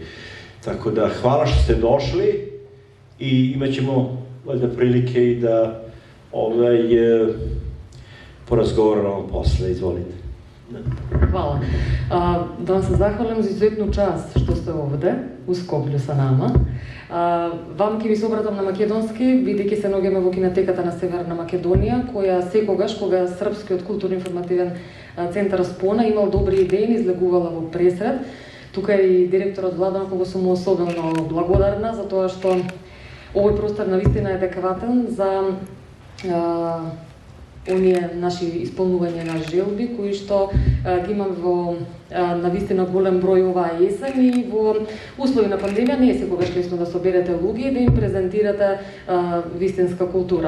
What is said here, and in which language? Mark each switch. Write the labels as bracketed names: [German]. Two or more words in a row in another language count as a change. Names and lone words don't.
[Serbian] Tako da hvala što ste došli i imat ćemo valjda prilike i da porazgovaramo posle. Izvolite. Hvala. Да vam se zahvalim za izuzetnu čast što ste ovde u Skoplju sa nama. [Macedonian] Вам ќе ви се обратам на македонски, бидејќи се наоѓаме во кинотеката на Северна Македонија, која секогаш, кога Српскиот културно-информативен центар Спона имал добри идеи, излегувала во пресред. Тука и директорот Владан, кога сум му особено благодарна, за тоа што овој простор навистина е адекватен за оние наши исполнување на желби, кои што ги имаме во навистина голем број оваа есен и во услови на пандемија не е секогаш лесно да соберете луѓе и да им презентирате вистинска култура.